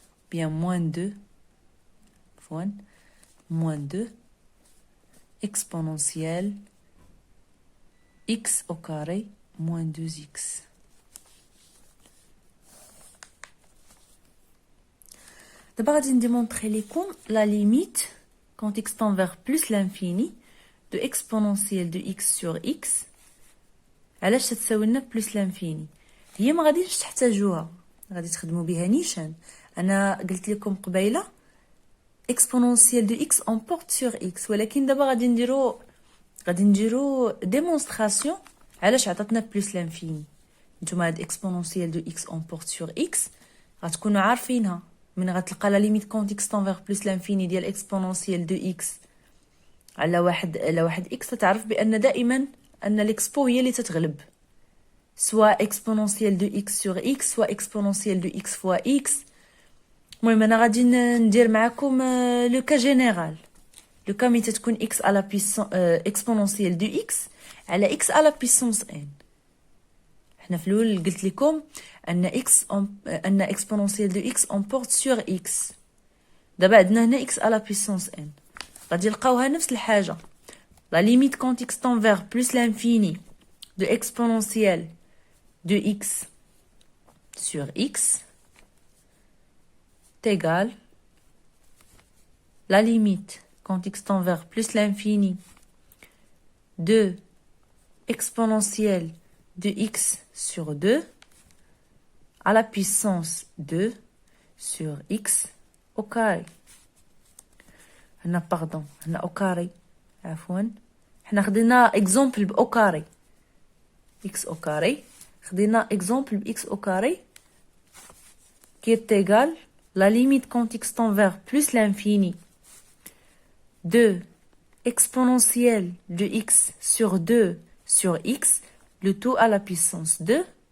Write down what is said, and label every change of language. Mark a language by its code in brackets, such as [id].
[fr] bien moins 2 moins 2 exponentielle x au carré moins 2x. D'abord, je vais démontrer la limite quand x tend vers plus l'infini de exponentielle de x sur x. [ar] علاش تتساوي لنا بلس لانفيني؟ هي ما غاديش تحتاجوها، غادي تخدموا بها نيشان. انا قلت لكم قبيله [fr] exponentielle de x on porte sur x، [ar] ولكن دابا غادي نديرو ديمونستراسيون علاش عطاتنا بلس لانفيني. نتوما هاد [fr] exponentielle de x on porte sur x [ar] غتكونوا عارفينها من غتلقى لا ليميت كونت [fr] x tend vers plus l'infini [ar] ديال exponentielle de x على واحد x، تعرف بان دائما ان l'expo هي اللي تتغلب، سواء [fr] exponentielle de x sur x [ar] سواء [fr] exponentielle de x fois x. [ar] المهم انا غادي ندير معكم لو كا جينيرال، لو كا ملي تكون x على [fr] puissance exponentielle de x [ar] على [fr] x على puissance n. [ar] حنا في الاول قلت لكم ان ان [fr] exponentielle de x on porte sur x. [ar] دابا عندنا هنا x على puissance n، غادي نلقاوها نفس الحاجة. [fr] La limite quand x tend vers plus l'infini de exponentielle de x sur x est égale la limite quand x tend vers plus l'infini de exponentielle de x sur 2 à la puissance 2 sur x au carré. Pardon, au carré. [ar] عفوا حنا خدينا اكزومبل باو كاري [fr] x au carré. [ar] خدينا اكزومبل ب [fr] x au carré qui est égal la limite quand x tend vers plus l'infini de exponentielle de x sur 2 sur x, le tout à la puissance 2.